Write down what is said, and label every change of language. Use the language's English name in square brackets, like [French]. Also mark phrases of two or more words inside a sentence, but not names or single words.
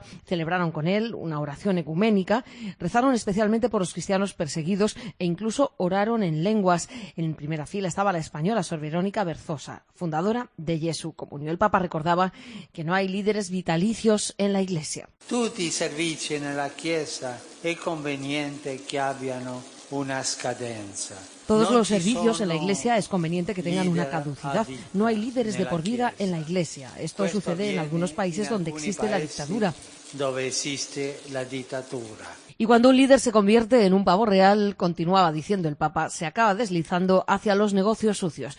[Spanish] Celebraron con él una oración ecuménica, rezaron especialmente por los cristianos perseguidos e incluso oraron en lenguas. En primera fila estaba la española Sor Verónica Berzosa, fundadora de Jesu Comunio. El Papa recordaba que no hay líderes vitalicios en la Iglesia. [Italian] Tutti i servizi nella Chiesa è conveniente che abbiano una scadenza. [Spanish] Todos los servicios en la Iglesia es conveniente que tengan una caducidad. No hay líderes de por vida en la Iglesia. Esto sucede en algunos países donde existe la dictadura. Y cuando un líder se convierte en un pavo real, continuaba diciendo el Papa, se acaba deslizando hacia los negocios sucios.